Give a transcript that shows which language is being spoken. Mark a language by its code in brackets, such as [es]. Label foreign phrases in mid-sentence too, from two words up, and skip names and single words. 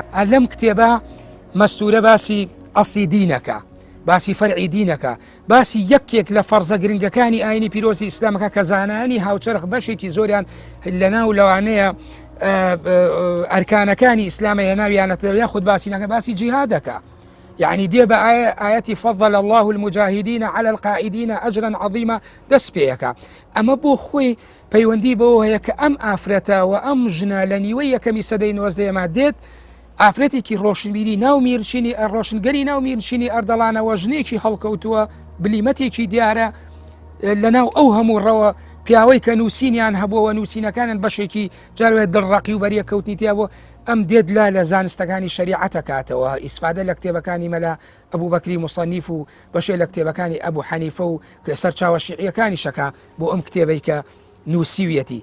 [ckb] لەم کتێبە مەستورە باسی ئەسڵی دینەکە، باسی فەرعی دینەکە، باسی یەکێک لە فەرزە گرنگەکانی ئاینی پیرۆزی ئیسلامەکە کە زانانی هاوچەرخ بەشێکی زۆریان لەناو لەوانەیە ئەرکانەکانی ئیسلامە هێناویانەتەوە یاخود باسی نەکە، باسی جیهادەکە. يعني دێ بە ئاەتی [ar] فضل الله المجاهدين على القاعدين أجرا عظيما [ckb] دەست پێیەکە. ئەمە بۆ خۆی پەیوەندی بەوە هەیە کە ئەم ئافرەتە و ئەم ژنە لە نیوەی یەکەمی سەدەی 19ەما دێت ئافرەتێکی ڕۆشنبیری ناو میرنشینی ڕۆشنگەری ناو میرنشینی ئەردەڵانەوە ژنێکی هەڵکەوتووە بلیمەتێکی دیارە لەناو ئەو هەموو ڕەوە پیاوەی کە نووسینیان هەبووەوە نووسینەکانن بەشێکی جاروێت دڵڕەقی و بەریە کەوتنی تیا بۆ ئەم دێت لە زانستەکانی شریعەتە کاتەوە ئیسفادە لە کتێبەکانی مەلا ئەبوو بەکری موسەنیف و بەشێ لە کتێبەکانی ئەبوو حەنیفە و کە سەرچاوە شیعیەکانی شەکا بۆ ئەم کتێبەی کە نووسیویەتی.